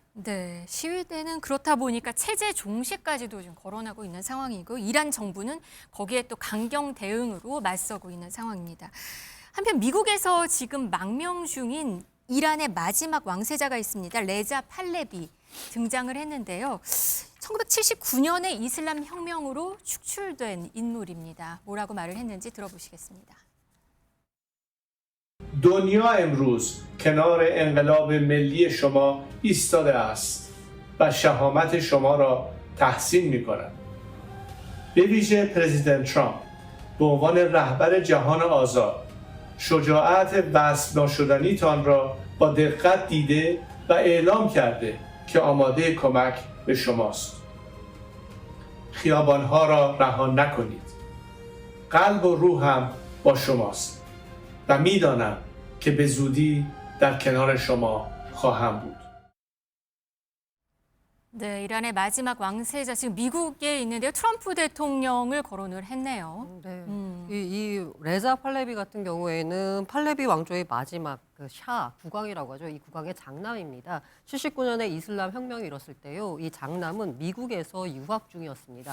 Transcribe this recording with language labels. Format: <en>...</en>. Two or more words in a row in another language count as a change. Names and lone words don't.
<ko>네, 시위대는 그렇다 보니까 체제 종식까지도 좀 거론하고 있는 상황이고 이란 정부는 거기에 또 강경 대응으로 맞서고 있는 상황입니다. 한편 미국에서 지금 망명 중인 이란의 마지막 왕세자가 있습니다. 레자 팔레비 등장을 했는데요. 1979년에 이슬람 혁명으로 축출된 인물입니다. 뭐라고 말을 했는지 들어보시겠습니다.</ko> <fa>دنیا امروز کنار انقلاب ملی شما ایستاده است و شهامت شما را تحسین می‌کند. به ویژه پرزیدنت ترامپ به عنوان رهبر جهان آزاد شجاعت وصف ناشدنیتان را با دقت دیده و اعلام کرده که آماده کمک به شماست. خیابانها را رها نکنید. قلب و روحم با شماست و میدانم که به زودی در کنار شما خواهم بود.</fa> <ko>네, 이란의 마지막 왕세자 지금 미국에 있는데요. 트럼프 대통령을 거론을 했네요. 네. 이 레자 팔레비 같은 경우에는 팔레비 왕조의 마지막 그 샤 국왕이라고 하죠. 이 국왕의 장남입니다. 79년에 이슬람 혁명이 일었을 때요. 이 장남은 미국에서 유학 중이었습니다.</ko>